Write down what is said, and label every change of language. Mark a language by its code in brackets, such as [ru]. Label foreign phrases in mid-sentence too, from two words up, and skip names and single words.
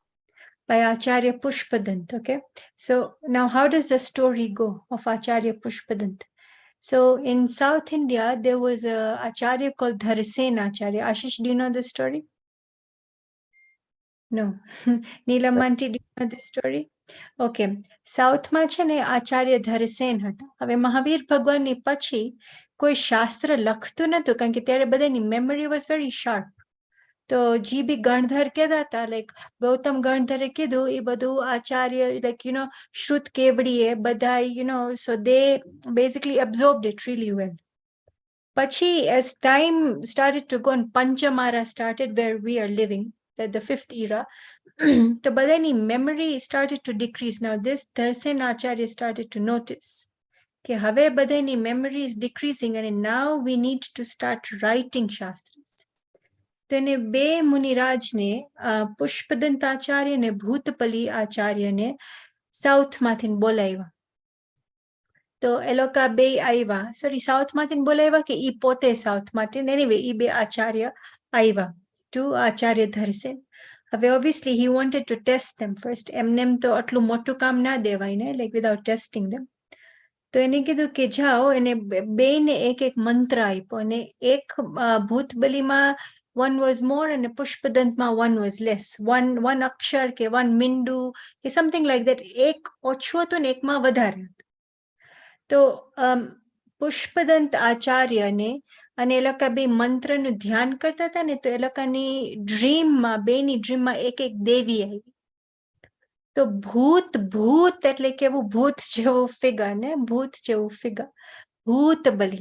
[en] Okay, so now how does the story go of Acharya Pushpadant? So in South India, there was a Acharya called Dharasen Acharya. Ashish, do you know the story? No. Neelamanti, do you know the story? [gu] Okay. સાઉથમાં છે ને આચાર્ય ધરસેન હતા. હવે મહાવીર ભગવાનની પછી કોઈ શાસ્ત્ર લખતું નતું કારણ કે ત્યારે બધાની [en] memory was very sharp. [gu] તો જી બી ગણધર કહેતા હતા લાઈક ગૌતમ ગણધરે કીધું એ બધું આચાર્ય લાઈક શ્રુત કેવડીએ બધા [en] so they basically absorbed it really well. Pachi, as time started to go and Panchamara started where we are living, the fifth era, the badani memory started to decrease. Now this Darsen Acharya started to notice that [gu] હવે બધાની [en] memory is decreasing and now we need to start writing Shastras. [gu] Then બે મુનિરાજને પુષ્પદંત આચાર્ય ને ભૂતપલી આચાર્યને સાઉથમાંથી બોલાવ્યા. તો એ લોકો બે આવ્યા, સોરી સાઉથમાંથી બોલાવ્યા કે ઈ પોતે સાઉથમાંથી, એનીવે ઈ બે આચાર્ય આવ્યા ટુ આચાર્ય ધરસેન. [en] હવે obviously he wanted to test them first. [gu] એમને તો આટલું મોટું કામ ના દેવાય ને, [en] like without testing them. [gu] તો એને કીધું કે જાઓ, એને બેને એક મંત્ર આપ્યો અને એક ભૂતબલીમાં [en] one was more [gu] and પુષ્પદંતમાં [en] one was less. One [gu] અક્ષર કે [en] one [gu] મિંડુ કે [en] something like that. [gu] એક ઓછું હતું ને એકમાં વધારે હતું. તો પુષ્પદંત આચાર્યને અને એ લોકો બે મંત્રનું ધ્યાન કરતા હતા ને, તો એ લોકોની ડ્રીમમાં બેની ડ્રીમમાં એક દેવી આવી. તો ભૂત એટલે કેવું ભૂત જેવું ફિગર ને, ભૂત જેવું ફિગર, ભૂતબલી.